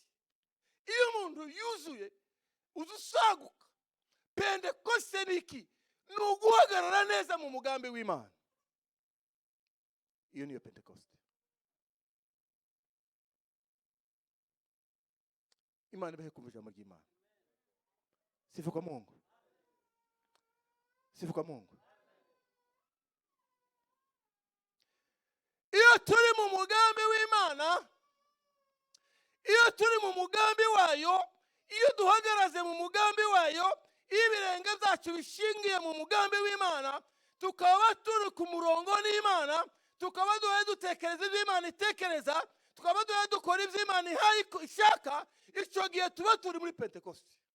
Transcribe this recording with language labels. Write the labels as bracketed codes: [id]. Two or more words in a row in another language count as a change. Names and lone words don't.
[rw] Iyo umuntu yuzuye uzusaguka. Pentekoste ni iki? Ni uguhagarara neza mu mugambi w'Imana. Iyo niyo Pentekoste. Imana ibahe kumva ijambo ry'Imana. [sw] Sifa kwa Mungu. Sifa kwa Mungu. [rw] Iyo turi mu mugambi w'Imana, iyo turi mu mugambi wayo, iyo duhagaraze mu mugambi wayo, iyo ibirenge byacu bishingiye mu mugambi w'Imana, tukaba turi ku murongo n'Imana, tukaba duhaye dutekereza ibyo Imana itekereza, tukaba duhaye dukora ibyo Imana ishaka, icyo gihe tuba turi muri Pentekoste.